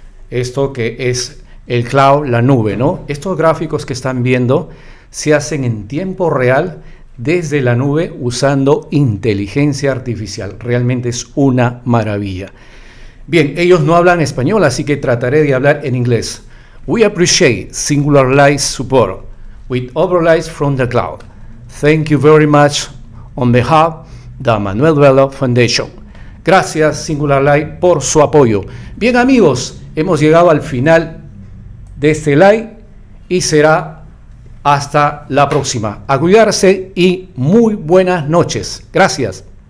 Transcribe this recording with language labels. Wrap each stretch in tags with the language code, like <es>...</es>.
<es>Esto que es el cloud, la nube, ¿no? Estos gráficos que están viendo se hacen en tiempo real desde la nube usando inteligencia artificial. Realmente es una maravilla. Bien, ellos no hablan español, así que trataré de hablar en inglés.</es> <en>We appreciate Singular Light's support with overlays from the cloud. Thank you very much on behalf of the Manuel Bello Foundation.</en> <es>Gracias, Singular Light, por su apoyo. Bien, amigos, hemos llegado al final de este live y será Hasta la próxima. A cuidarse y muy buenas noches. Gracias.</es>